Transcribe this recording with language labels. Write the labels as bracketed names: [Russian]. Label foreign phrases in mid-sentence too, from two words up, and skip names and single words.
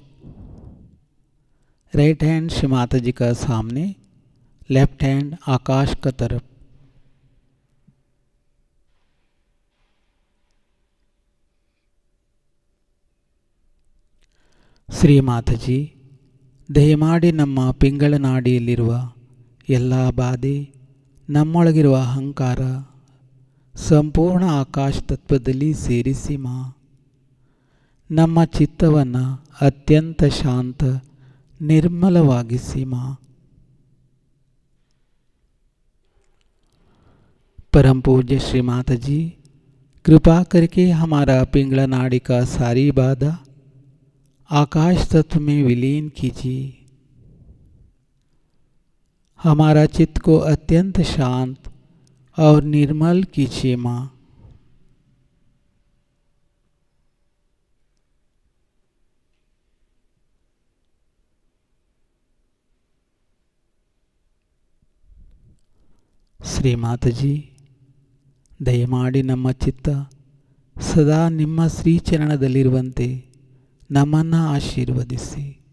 [English] right hand [Hindi] श्री माता जी का सामने, [English] left hand [Hindi] आकाश का तरफ. [Kannada] ಶ್ರೀ ಮಾತಾಜಿ, ದಯಮಾಡಿ ನಮ್ಮ ಪಿಂಗಳ ನಾಡಿಯಲ್ಲಿರುವ ಎಲ್ಲ ಬಾಧೆ, ನಮ್ಮೊಳಗಿರುವ ಅಹಂಕಾರ ಸಂಪೂರ್ಣ ಆಕಾಶ ತತ್ವದಲ್ಲಿ ಸೇರಿಸಿ ಮಾ. ನಮ್ಮ ಚಿತ್ತವನ್ನು ಅತ್ಯಂತ ಶಾಂತ ನಿರ್ಮಲವಾಗಿಸಿ ಮಾ. [Hindi] परम पूज्य श्री माता जी, कृपा करके हमारा पिंगला नाड़ी का सारी बाधा आकाश तत्व में विलीन कीजिए. हमारा चित्त को अत्यंत शांत और निर्मल कीजिए माँ। [Kannada] ಶ್ರೀಮಾತಜಿ, ದಯಮಾಡಿ ನಮ್ಮ ಚಿತ್ತ ಸದಾ ನಿಮ್ಮ ಶ್ರೀಚರಣದಲ್ಲಿರುವಂತೆ ನಮ್ಮನ್ನು ಆಶೀರ್ವದಿಸಿ.